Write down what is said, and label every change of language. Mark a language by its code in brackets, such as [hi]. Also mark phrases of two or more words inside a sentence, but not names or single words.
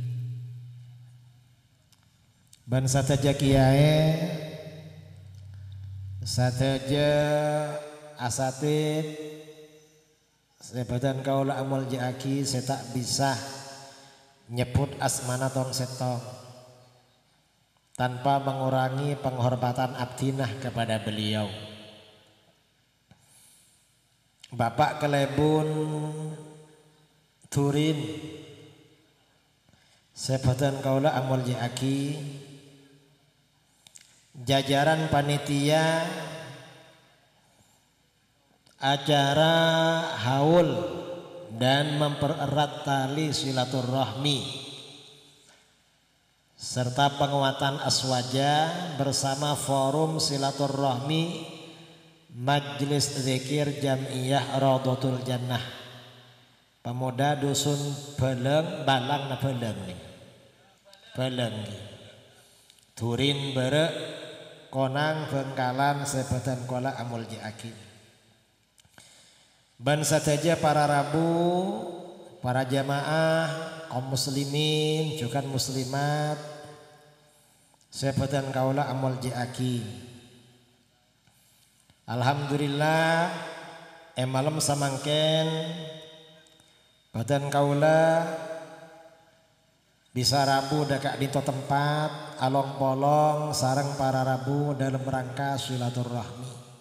[mad] Ban sateja kiai, sateja asatid, sebatan kaula amul jiaki, saya tak bisa nyebut asmana tong setong [id] tanpa mengurangi penghormatan [mad] abdinah [id] kepada beliau. [mad] Bapak Kelebun Turin, sebatan kaula amul jiaki, [id] jajaran panitia acara haul dan mempererat tali silaturahmi serta penguatan aswaja bersama forum silaturahmi Majelis Zikir Jamiyah Raudhatul Jannah, pemuda dusun Balang na Beleng nih, [mad] Beleng Turin Berek Konang Bengkalan sebatan kola amul jiaki. Ban sateja para rabu, para jamaah, kaum muslimin, juga muslimat, sebatan kaula amul jiaki. Alhamdulillah, malam samangken badan kaula bisa rabu dakak dito tempat along polong sarang para rabu [id] dalam rangka silaturahmi.